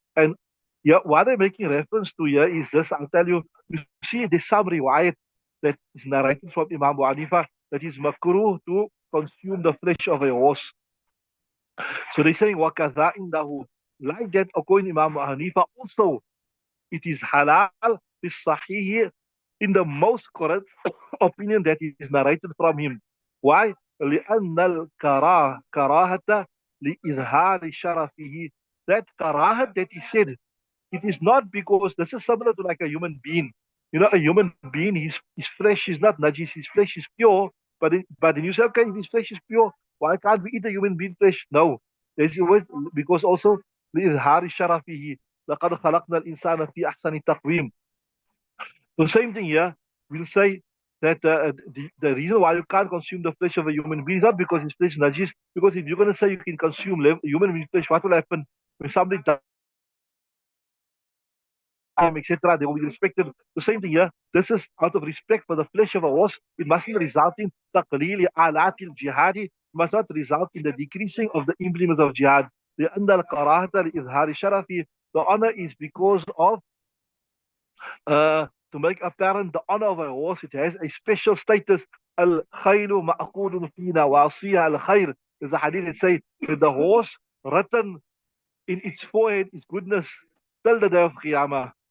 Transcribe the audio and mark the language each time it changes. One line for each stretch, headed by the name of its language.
English: And yeah, what I'm making reference to here is this. I'll tell you, you see, there's some riwayat that is narrated from Imam Abu Hanifa that is makruh to consume the flesh of a horse. So they're saying,
Arabic: وَكَذَا إِنْدَهُ.
English: Like that, according to Imam Abu Hanifa, also, it is halal, is sahih, in the most correct opinion that is narrated from him. Why?
Arabic: لأن الكراهة لإظهار شرفه.
English: That karahat that he said, it is not because this is similar to like a human being. You know, a human being, his flesh is not najis, his flesh is pure. But then you say, okay, if his flesh is pure, why can't we eat a human being flesh? No, there's always, because also
Arabic: لإظهار شرفه. لقد خلقنا الإنسان في أحسن تقويم.
English: The same thing here. We'll say that the reason why you can't consume the flesh of a human being is not because his flesh is najis. Because if you're going to say you can consume human being flesh, what will happen when somebody dies, etc.? They will be respected. The same thing here. This is out of respect for the flesh of a horse. It mustn't result in
Arabic: taqlili alatil jihadi.
English: It must not result in the decreasing of the implements of jihad.
Arabic: لأن الكراهة لإظهار شرفه.
English: The honor is because of to make apparent the honor of a horse. It has a special status.
Arabic: Al-khaylu ma'qudun fi nawasiha al-khayr.
English: There's a hadith that says that the horse written in its forehead is goodness till the day of Qiyamah.